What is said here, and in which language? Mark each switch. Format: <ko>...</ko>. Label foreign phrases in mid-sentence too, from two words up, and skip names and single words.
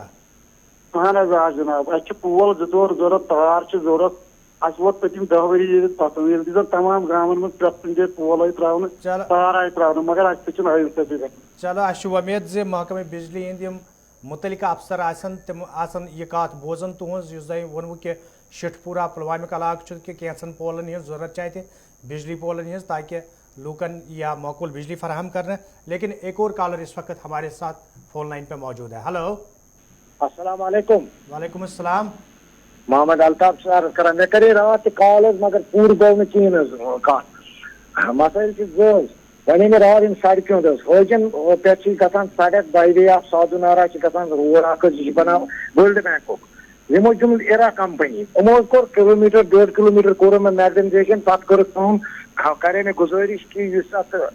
<ks>اہن حظ آ جناب اَسہِ چھِ پول 2 ضروٗرت تار چھِ ضروٗرت اَسہِ ووت پٔتِم 10 ؤری ییٚتہِ پسنٛد ییٚلہِ زن تمام گامن منٛز پرٛٮ۪تھ کُنہِ جایہِ پول آیہِ ترٛاونہٕ تار آیہِ ترٛاونہٕ مگر اَسہِ تہِ چھُنہٕ آیِل سۭتی گژھان چلو اَسہِ چھُ وۄمید زِ محکمہ بجلی ہٕنٛدۍ یِم مُتعلقہ افسر آسن تِم آسن یہِ کتھ بوزان تُہنٛز یُس تۄہہِ ووٚنوٕ کہِ شِٹھ پورہ پُلوامیُک علاقہٕ چھُ کہِ کینٛژن پولن ہٕنٛز ضروٗرت چھِ اَتہِ بجلی پولن ہٕنٛز تاکہ لوکن یا معقول بجلی فراہم کرنا</ks> <ur>لیکن ایک اور کالر اس وقت ہمارے ساتھ فون لائن پہ موجود ہے. ہلو</ur> <ar>السلام علیکم. وعلیکم السلام.</ar> <ks>محمد الطاف سر کران مےٚ کرے راتھ تہِ کال حظ مگر پوٗرٕ گوٚو نہٕ کِہیٖنۍ حظ کتھ مسٲیل چھِ زٕ حظ وۄنۍ مےٚ راتھ یِم سڑکہِ ہُنٛد حظ حٲجن پٮ۪ٹھ چھِ گژھان سڑک</ks> <en>by way of</en> <ks>سادوٗ نارا چھِ گژھان روڈ اکھ حظ یہِ چھِ بناوان ورلڈ بینکُک یِمو دیُت اِرا کمپنی یِمو حظ کوٚر 1.5 کِلومیٖٹر کوٚر مےٚ میگنیزیشن پتہٕ کٔرٕکھ کٲم کرے مےٚ گُزٲرِش کہِ یُس اتھ</ks>